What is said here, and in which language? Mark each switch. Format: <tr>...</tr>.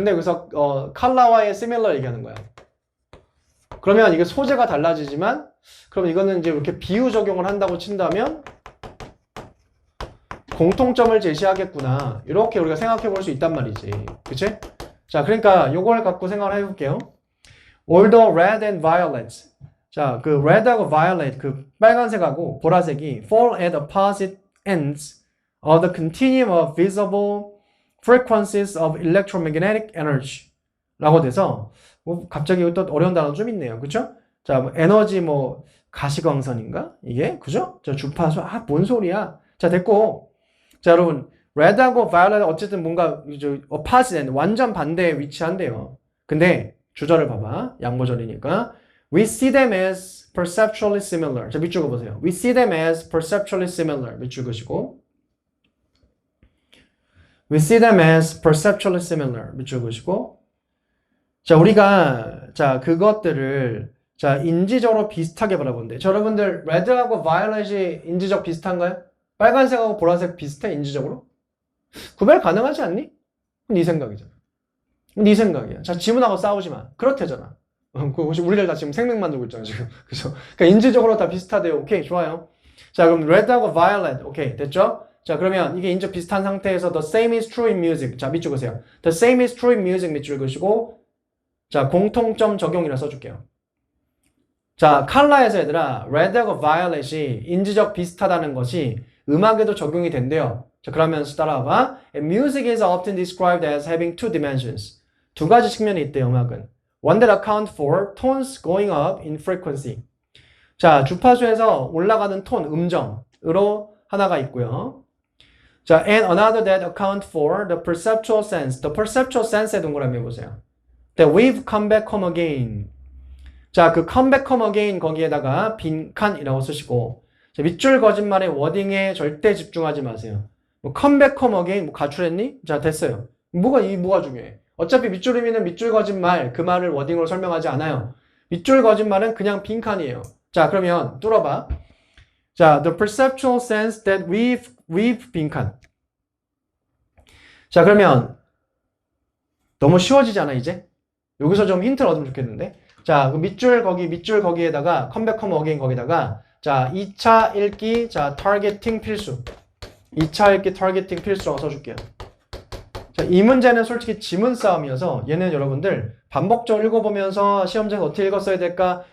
<ko>근데 여기서 컬러와의 similar 얘기하는 거야. 그러면 이게 소재가 달라지지만 그럼 이거는 이제 이렇게 비유 적용을 한다고 친다면 공통점을 제시하겠구나. 이렇게 우리가 생각해 볼 수 있단 말이지. 그치? 자, 그러니까 요걸 갖고 생각을 해볼게요.</ko> <en>Although red and violet. 자, 그 red하고 violet, 그 빨간색하고 보라색이 fall at opposite ends of the continuum of visible frequencies of electromagnetic energy.</en> <ko>라고 돼서 갑자기 또 어려운 단어 좀 있네요. 그쵸? 자, 뭐 에너지 가시광선인가? 이게? 그죠? 자, 주파수. 뭔 소리야? 자, 됐고. 자, 여러분, red하고 violet 어쨌든 뭔가 opposite, 완전 반대에 위치한대요. 근데 주절을 봐봐. 양보절이니까.</ko> <en>We see them as perceptually similar.</en> <ko>자, 밑줄 그어보세요.</ko> <en>We see them as perceptually similar.</en> <ko>밑줄 그으시고.</ko> <en>We see them as perceptually similar.</en> <ko>밑줄 그으시고. 자, 우리가 그것들을 인지적으로 비슷하게 바라본대. 자, 여러분들 red하고 violet이 인지적 비슷한가요? 빨간색하고 보라색 비슷해? 인지적으로? 구별 가능하지 않니? 네 생각이잖아. 네 생각이야. 자, 지문하고 싸우지 마. 그렇대잖아. 혹시 우리들 다 지금 생맥 만들고 있잖아, 지금. 그죠? 그러니까 인지적으로 다 비슷하대요. 오케이, 좋아요. 자, 그럼 red하고 violet. 오케이, 됐죠? 자, 그러면 이게 인적 비슷한 상태에서 the same is true in music. 자, 밑줄 그으세요.</ko> <en>the same is true in music 밑줄 그으시고.</en> <ko>자, 공통점 적용이라 써줄게요. 자, 컬러에서 얘들아, red하고 violet이 인지적 비슷하다는 것이 음악에도 적용이 된대요. 자, 그러면서 따라와봐.</ko> <en>And music is often described as having two dimensions.</en> <ko>두 가지 측면이 있대요, 음악은.</ko> <en>One that account for tones going up in frequency.</en> <ko>자, 주파수에서 올라가는 톤, 음정으로 하나가 있고요.</ko> <en>자, and another that account for the perceptual sense. The perceptual sense의 동그라미 해보세요. That we've come back home again.</en> <ko>자, 그 come back home again 거기에다가 빈칸이라고 쓰시고. 자, 밑줄 거짓말의 워딩에 절대 집중하지 마세요.</ko> <en>come back home again 가출했니?</en> <ko>자, 됐어요. 뭐가 중요해? 어차피 밑줄 의미는 밑줄 거짓말 그 말을 워딩으로 설명하지 않아요. 밑줄 거짓말은 그냥 빈칸이에요. 자, 그러면 뚫어봐.</ko> <en>자, the perceptual sense that we've 빈칸.</en> <ko>자, 그러면 너무 쉬워지지 않아 이제? 여기서 좀 힌트를 얻으면 좋겠는데. 자, 그 밑줄 거기에다가 come back home again 거기다가 자, 2차 읽기 자, 타겟팅 필수. 2차 읽기 타겟팅 필수라고 써줄게요. 자, 이 문제는 솔직히 지문 싸움이어서 얘는 여러분들 반복적으로 읽어보면서 시험장에서 어떻게 읽었어야 될까?</ko>